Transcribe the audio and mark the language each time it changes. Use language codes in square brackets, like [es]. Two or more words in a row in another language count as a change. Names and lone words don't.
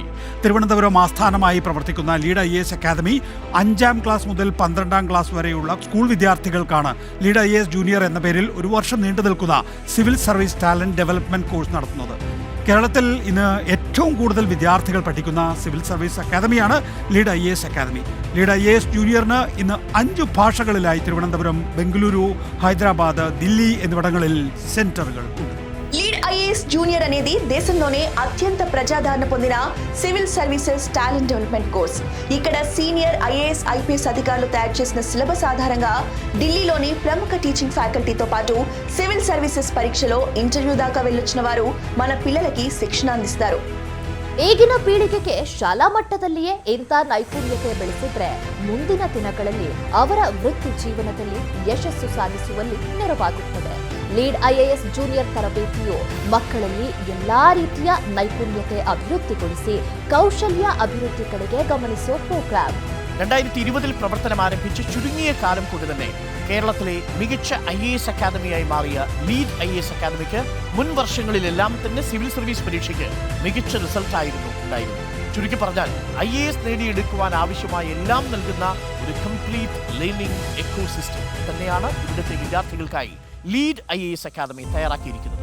[ml] തിരുവനന്തപുരം ആസ്ഥാനമായി പ്രവർത്തിക്കുന്ന ലീഡ് IAS അക്കാദമി 5ാം ക്ലാസ് മുതൽ 12ാം ക്ലാസ് വരെയുള്ള സ്കൂൾ വിദ്യാർത്ഥികൾക്കാണ് ലീഡ് IAS ജൂനിയർ എന്ന പേരിൽ ഒരു വർഷം നീണ്ടു നിൽക്കുന്ന [en] civil service talent development course [ml] നടത്തുന്നത്. കേരളത്തിൽ ഇന്ന് ഏറ്റവും കൂടുതൽ വിദ്യാർത്ഥികൾ പഠിക്കുന്ന [en] civil service [ml] അക്കാദമിയാണ് ലീഡ് IAS അക്കാദമി. ലീഡ് IAS ജൂനിയറിന് ഇന്ന് 5 ഭാഷകളിലായി തിരുവനന്തപുരം, ബംഗളൂരു, ഹൈദരാബാദ്, ദില്ലി എന്നിവിടങ്ങളിൽ సెంటర్‌കൾ ഉണ്ട്. [te] లీడ్ IAS జూనియర్ అనేది దేశంలోనే అత్యంత ప్రజాదరణ పొందిన [en] civil services talent development course. [te] ఇక్కడ సీనియర్ IAS IPS అధికారులు తయారు చేసిన సిలబస్ ఆధారంగా ఢిల్లీలోని ప్రముఖ టీచింగ్ ఫ్యాకల్టీతో పాటు [en] civil services [te] పరీక్షలో ఇంటర్వ్యూ దాకా వెళ్ళొచ్చిన వారు మన పిల్లలకి శిక్షణ అందిస్తారు. [kn] ಈಗಿನ ಪೀಳಿಗೆಗೆ ಶಾಲಾ ಮಟ್ಟದಲ್ಲಿಯೇ ಇಂಥ ನೈಪುಣ್ಯತೆ ಬೆಳೆಸಿದ್ರೆ ಮುಂದಿನ ದಿನಗಳಲ್ಲಿ ಅವರ ವೃತ್ತಿ ಜೀವನದಲ್ಲಿ ಯಶಸ್ಸು ಸಾಧಿಸುವಲ್ಲಿ ನೆರವಾಗುತ್ತದೆ. ಲೀಡ್ IAS ಜೂನಿಯರ್ ತರಬೇತಿಯು ಮಕ್ಕಳಲ್ಲಿ ಎಲ್ಲಾ ರೀತಿಯ ನೈಪುಣ್ಯತೆ ಅಭಿವೃದ್ಧಿಗೊಳಿಸಿ ಕೌಶಲ್ಯ ಅಭಿವೃದ್ಧಿ ಕಡೆಗೆ ಗಮನಿಸುವ ಪ್ರೋಗ್ರಾಂ. [ml] 2020 പ്രവർത്തനം ആരംഭിച്ച് ചുരുങ്ങിയ കാലം കൊണ്ട് തന്നെ കേരളത്തിലെ മികച്ച IAS അക്കാദമിയായി മാറിയ ലീഡ് IAS അക്കാദമിക്ക് മുൻ വർഷങ്ങളിലെല്ലാം തന്നെ [en] civil service [ml] പരീക്ഷയ്ക്ക് മികച്ച റിസൾട്ടായിരുന്നു ഉണ്ടായിരുന്നത്. ചുരുക്കി പറഞ്ഞാൽ IAS നേടിയെടുക്കുവാൻ ആവശ്യമായ എല്ലാം നൽകുന്ന ഒരു [en] complete learning ecosystem [ml] തന്നെയാണ് ഇവിടുത്തെ വിദ്യാർത്ഥികൾക്കായി ലീഡ് IAS അക്കാദമി തയ്യാറാക്കിയിരിക്കുന്നത്.